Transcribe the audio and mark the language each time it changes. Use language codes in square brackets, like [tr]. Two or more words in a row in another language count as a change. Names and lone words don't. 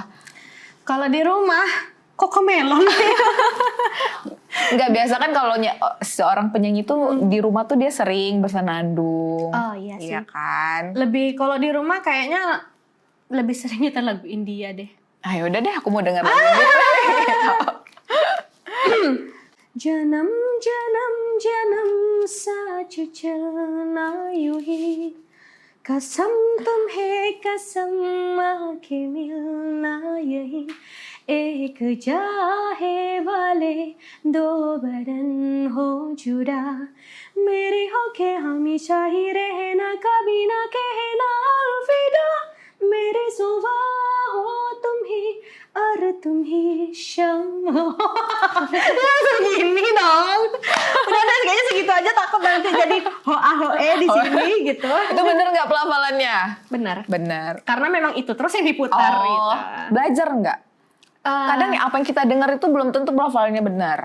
[id] Kalau di rumah, Cocomelon. Enggak, biasa kan kalau seorang penyanyi tuh di rumah tuh dia sering bersenandung. Oh iya sih. Iya kan? Lebih kalau di rumah kayaknya lebih sering nyetel lagu India deh. Ayo udah deh, aku mau denger lagu ini. [hi] जनम जनम जनम सच चलना यूँ ही कसम तुम्हें कसम आके मिलना यही एक चाहे वाले दो बदन हो जुड़ा मेरे होके हमेशा ही रहना कभी ना कहना अलविदा मेरे सुबह हो तुम ही और तुम ही शाम हो. [id] Langsung gini dong. Udah kayaknya segitu aja, takut nanti jadi hoa-hoe di sini gitu. Itu bener nggak pelafalannya? Benar. Bener. Karena memang itu terus yang diputar gitu. Belajar nggak? Kadang apa yang kita dengar itu belum tentu pelafalannya benar.